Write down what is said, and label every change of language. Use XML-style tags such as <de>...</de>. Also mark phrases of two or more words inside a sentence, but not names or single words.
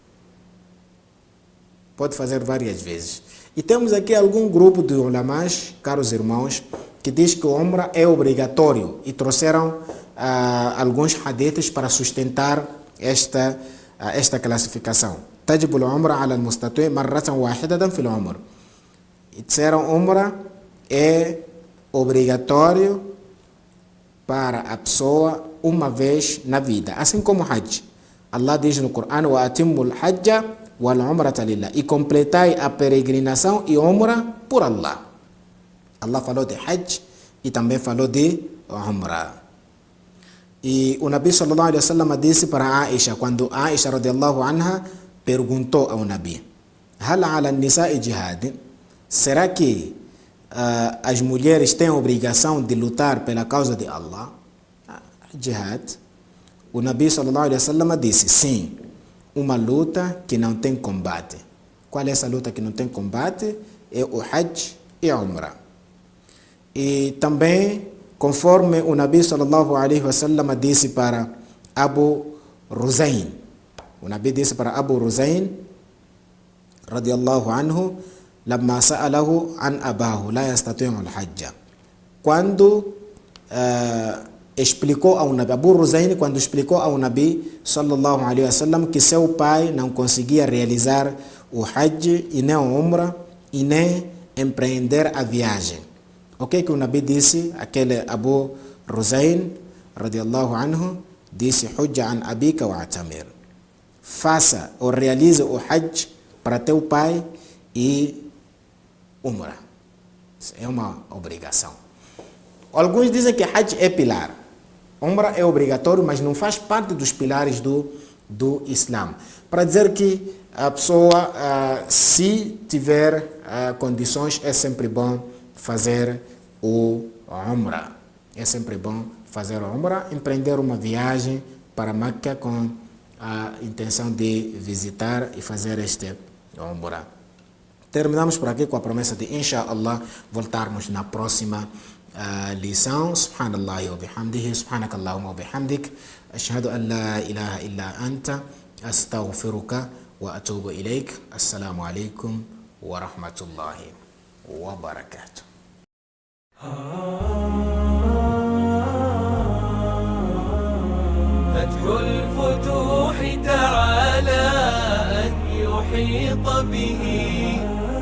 <pt>E temos aqui algum grupo de ulamás, caros irmãos, que diz que o Umrah é obrigatório e trouxeram alguns hadiths para sustentar esta classificação.</pt> <ar>تجب العمرة على المستطيع مرة واحدة في العمر.</ar> <pt>E disseram, Umrah é obrigatório para a pessoa uma vez na vida, assim como Hajj. Allah diz no Corão:</pt> <ar>وأتموا الحج والعمرة لله,</ar> <pt>e completai a peregrinação e Umrah por Allah. Allah falou de Hajj e também falou de Umrah. E o Nabi</pt> <ar>صلى الله عليه وسلم</ar> <pt>disse para Aisha, quando Aisha</pt> <ar>رضي الله عنها</ar> <pt>perguntou ao Nabi:</pt> <ar>هل على النساء جهاد?</ar> <pt>Será que as mulheres têm a obrigação de lutar pela causa de Allah? Jihad. O Nabi</pt> <ar>صلى الله عليه وسلم</ar> <pt>disse: sim, uma luta que não tem combate. Qual é essa luta que não tem combate? É o Hajj e Umrah. E também, conforme o Nabi</pt> <ar>صلى الله عليه وسلم</ar> <pt>disse para Abu Ruzayn, o Nabi disse para Abu Ruzayn</pt> <ar>رضي الله عنه لما سأله عن أباه لا يستطيع الحج.</ar> <pt>Quando explicou ao Nabi, Abu Ruzayn, quando explicou ao Nabi</pt> <ar>صلى الله عليه وسلم</ar> <pt>que seu pai não conseguia realizar o Hajj e nem o Umrah e nem empreender a viagem. O que o Nabi disse? Aquele Abu Ruzayn</pt> <ar>رضي الله عنه</ar> <pt>disse:</pt> <ar>حج عن أبيك واعتمر.</ar> <pt>Faça ou realize o Hajj para teu pai e Umrah. É uma obrigação. Alguns dizem que Hajj é pilar. Umrah é obrigatório, mas não faz parte dos pilares do Islã. Para dizer que a pessoa, se tiver condições, é sempre bom fazer o Umrah. É sempre bom fazer o Umrah, empreender uma viagem para Meca com a intenção de visitar e fazer este Umrah. Terminamos por aqui com a promessa de, inshallah, voltarmos na próxima lição.</pt> <ar>سبحان الله وبحمده سبحانك اللهم وبحمدك أشهد أن لا إله إلا أنت أستغفرك وأتوب إليك. السلام عليكم ورحمة الله وبركاته. فتح الفتوح تعالى أن يحيط به</ar>